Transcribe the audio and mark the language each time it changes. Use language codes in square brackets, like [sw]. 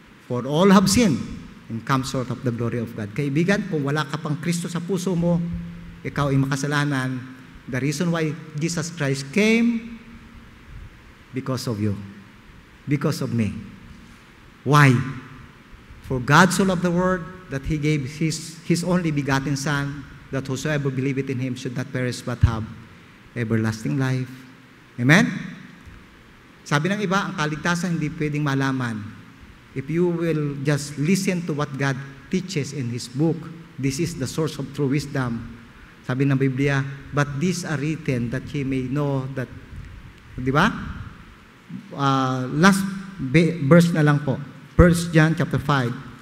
[en] For all have sinned and come short of the glory of God. [tl] Kaibigan, kung wala ka pang Kristo sa puso mo, ikaw ay makasalanan. [en] The reason why Jesus Christ came, because of you. Because of me. Why? For God so loved the world that He gave His only begotten Son, that whosoever believeth in Him should not perish but have everlasting life. Amen? [tl] Sabi ng iba, ang kaligtasan hindi pwedeng malaman. [en] If you will just listen to what God teaches in His book, this is the source of true wisdom. [tl] Sabi ng Biblia, [en] but these are written that ye may know that, di ba? Last verse [tl] na lang po. [en] 1 John chapter 5.